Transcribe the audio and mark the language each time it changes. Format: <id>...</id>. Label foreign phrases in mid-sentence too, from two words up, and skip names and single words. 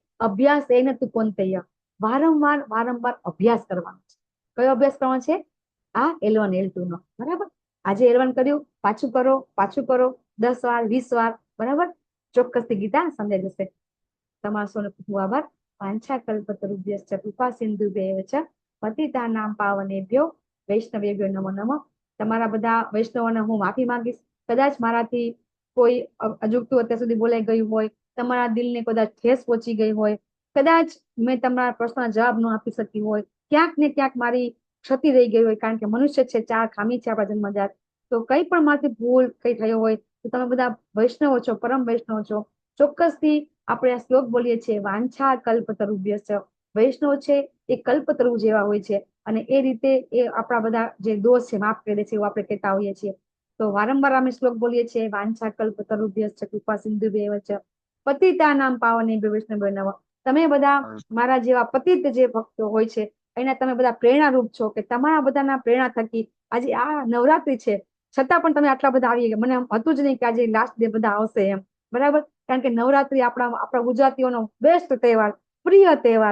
<sa>અભ્યાસ એને તું કોંતેય,</sa> <gu>વારંવાર અભ્યાસ કરવાનો છે. કયો અભ્યાસ કરવાનો છે? આ L1 L2 નો. બરાબર. આજે L1 કર્યું, પાછું કરો 10 વાર 20 વાર. બરાબર. ચોક્કસથી ગીતા સમજાઈ જશે. તમારો સૌનો ખૂબ ખૂબ આભાર.</gu> <sa>વાંછા કલ્પતરુભ્યશ્ચ કૃપા સિંધુભ્યૈવ ચ પતિતાનાં પાવનેભ્યો વૈષ્ણવેભ્યો નમો નમઃ.</sa> <gu>તમારા બધા વૈષ્ણવોને હું માફી માંગીશ. કદાચ મારાથી કોઈ અજુગતું અત્યાર સુધી બોલાઈ ગયું હોય, તમારા દિલને કદાચ ઠેસ પહોંચી ગઈ હોય, કદાચ મેં તમારા પ્રશ્નના જવાબ ન આપી શકી હોય, ક્યાંક ને ક્યાંક મારી ક્ષતિ રહી ગઈ હોય, કારણ કે મનુષ્ય છે, 4 ખામી છે આપણા જન્મજાત. તો કઈ પણ મારાથી ભૂલ કઈ થયો હોય તો તમે બધા વૈષ્ણવો છો, પરમ વૈષ્ણવ છો. ચોક્કસથી આપણે આ શ્લોક બોલીએ છીએ,</gu> <sa>વાંછા કલ્પતરુભ્યશ્ચ.</sa> <gu>વૈષ્ણવ છે એ કલ્પતરુ જેવા હોય છે, અને એ રીતે એ આપણા બધા જે દોષ છે માફ કરી દે છે, એવું આપણે કહેતા હોઈએ છીએ. તો વારંવાર અમે શ્લોક બોલીએ છીએ,</gu> <sa>વાંછા કલ્પતરુભ્યશ્ચ કૃપા સિંધુભ્યૈવ ચ પતિતાનાં પાવનેભ્યો વૈષ્ણવેભ્યો નમઃ.</sa> <gu>તમે બધા મારા જેવા પતિત જે ભક્તો હોય છે, એના તમે બધા પ્રેરણારૂપ છો, કે તમારા બધાના પ્રેરણા થકી આજે આ નવરાત્રી છે, છતાં પણ તમે આટલા બધા આવી ગયા. મને હતું જ નહીં કે આજે</gu> <en>last day</en> <gu>બધા આવશે એમ. બરાબર. કારણ કે નવરાત્રી આપણા ગુજરાતીઓનો બેસ્ટ તહેવાર, પ્રિય તહેવાર.</gu>